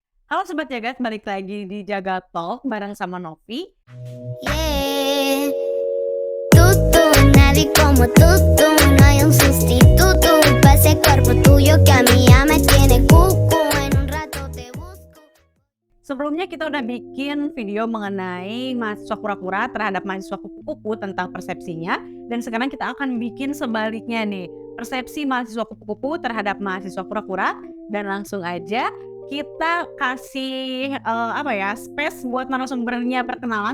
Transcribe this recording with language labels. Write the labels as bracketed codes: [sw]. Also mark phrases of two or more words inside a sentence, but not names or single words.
[id] Halo Sobat Jagat, balik lagi di Jaga Talk bareng sama Novi. Yeah. [es] Tú, nadie como tú, no hay un sustituto para ese cuerpo tuyo que a mí ya me tiene cucu, en un rato te busco. [id] Sebelumnya kita udah bikin video mengenai mahasiswa kura-kura terhadap mahasiswa kupu-kupu tentang persepsinya. Dan sekarang kita akan bikin sebaliknya nih, persepsi mahasiswa kupu-kupu terhadap mahasiswa kura-kura. Dan langsung aja kita kasih space buat narasumbernya perkenalan.